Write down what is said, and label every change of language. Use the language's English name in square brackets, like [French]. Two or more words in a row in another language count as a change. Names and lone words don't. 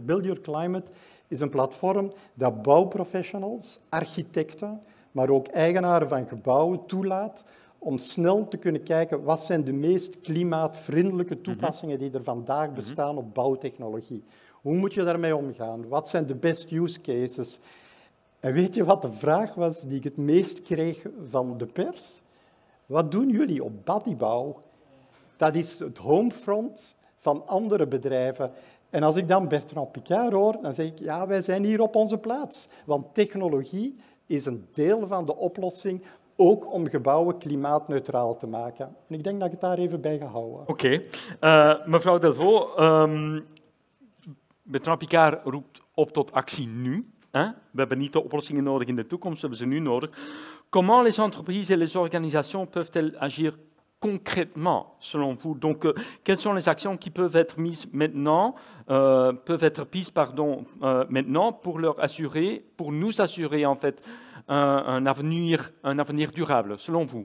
[Dutch] Build Your Climate is een platform dat bouwprofessionals, architecten, maar ook eigenaren van gebouwen toelaat om snel te kunnen kijken wat zijn de meest klimaatvriendelijke toepassingen die er vandaag bestaan op bouwtechnologie. Hoe moet je daarmee omgaan? Wat zijn de [English] best use cases? [Dutch] En weet je wat de vraag was die ik het meest kreeg van de pers? Wat doen jullie op Batibouw? Dat is het homefront van andere bedrijven. En als ik dan Bertrand Piccard hoor, dan zeg ik, ja, wij zijn hier op onze plaats. Want technologie is een deel van de oplossing, ook om gebouwen klimaatneutraal te maken. En ik denk dat ik het daar even bij ga houden. Oké. Mevrouw Delvaux, Bertrand Piccard roept op tot actie nu. We hebben niet de oplossingen nodig in de toekomst, we hebben ze nu nodig. [French] Comment les entreprises et les organisations peuvent-elles agir concrètement, selon vous? Donc, quelles sont les actions qui peuvent être mises maintenant, maintenant pour leur assurer, pour nous assurer en fait un avenir durable, selon vous?